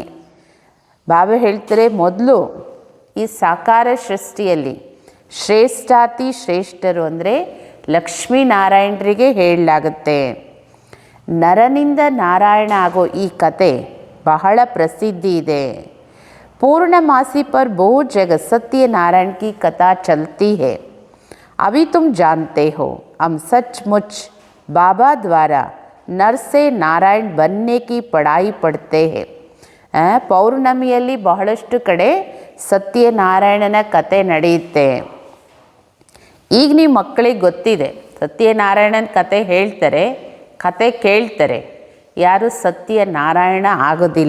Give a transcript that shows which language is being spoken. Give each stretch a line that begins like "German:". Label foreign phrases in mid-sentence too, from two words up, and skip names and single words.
Kannada: ಬಾಬಾ ಹೇಳ್ತಾರೆ ಮೊದಲು ಈ ಸಾಕಾರ ಸೃಷ್ಟಿಯಲ್ಲಿ ಶ್ರೇಷ್ಠಾತಿ ಶ್ರೇಷ್ಠರು ಅಂದರೆ ಲಕ್ಷ್ಮೀನಾರಾಯಣರಿಗೆ ಹೇಳಲಾಗುತ್ತೆ. ನರನಿಂದ ನಾರಾಯಣ ಆಗೋ ಈ ಕತೆ ಬಹಳ ಪ್ರಸಿದ್ಧಿ ಇದೆ.
Hindi: पूर्णमासी पर बहुत जगह सत्यनारायण की कथा चलती है. अभी तुम जानते हो हम सचमुच बाबा द्वारा नर से नारायण बनने की पढ़ाई पढ़ते हैं.
Kannada: ಪೌರ್ಣಮಿಯಲ್ಲಿ ಬಹಳಷ್ಟು ಕಡೆ ಸತ್ಯನಾರಾಯಣನ ಕತೆ ನಡೆಯುತ್ತೆ. ಈಗ ನಿಮ್ಮ ಮಕ್ಕಳಿಗೆ ಗೊತ್ತಿದೆ, ಸತ್ಯನಾರಾಯಣನ ಕತೆ ಹೇಳ್ತಾರೆ, ಕತೆ ಕೇಳ್ತಾರೆ, ಯಾರು ಸತ್ಯನಾರಾಯಣ ಆಗೋದಿಲ್ಲ.